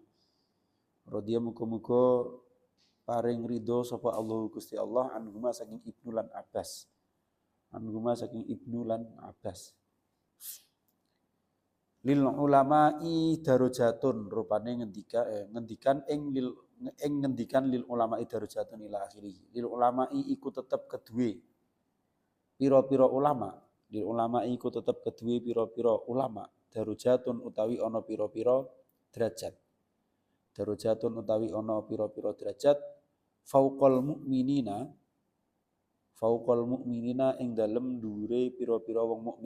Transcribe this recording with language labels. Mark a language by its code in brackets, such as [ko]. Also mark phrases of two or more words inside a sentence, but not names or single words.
[jv] Radhiyallahu muga-muga paring ridho sapa Allah Gusti Allah anhuma saking Ibnu lan Abbas. [ar] للعلماء درجات [jv] rupane ngendikan [ar] للعلماء درجات إلى آخره. للعلماء [jv] iku tetep kedue pira-pira ulama. [ar] للعلماء [jv] iku tetep kedue pira-pira ulama darajatun utawi ana pira-pira derajat. Darajatun utawi ana pira-pira derajat [ar] فوق المؤمنين [jv] ing dalem dhuwure pira-pira wong mukmin.